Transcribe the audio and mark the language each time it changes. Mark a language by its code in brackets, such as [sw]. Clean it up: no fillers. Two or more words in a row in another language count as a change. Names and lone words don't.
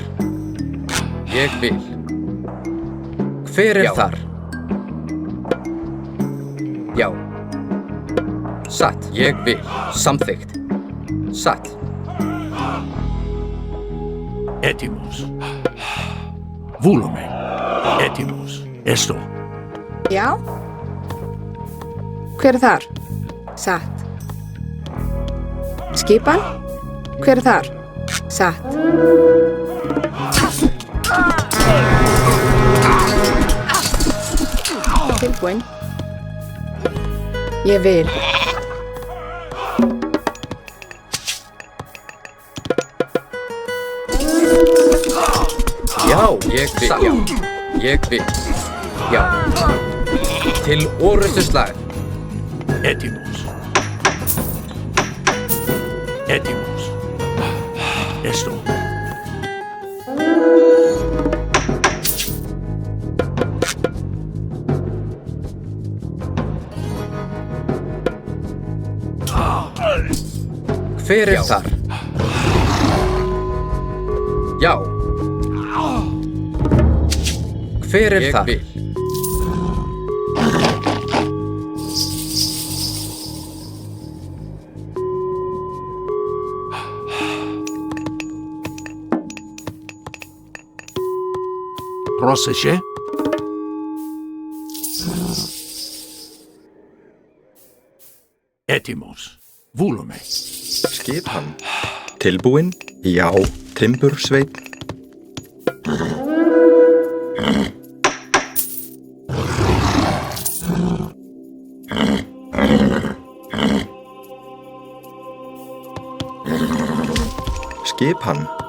[is] Ég vil. Hver er þar? Já. Satt. Ég vil. Samþykkt. Satt. [el] Έτοιμος. Βούλομαι. Έτοιμος. Έστω. [is] Já. Hver er þar? Satt. Skipan? Hver er þar? Satt. Tilbúin. Ég vil. Já, ég vil. Já. Ég vil. Já. Til orrustuslag. [el] Έτοιμος. Έτοιμος. Έστω. [is] Hver er þar? Já. Hver er þar? Ég vil. [el] Πρόσεχε. Έτοιμος. Βούλομαι. [is] Skipan. Tilbúin. Já. Timbursveinn. Skipan.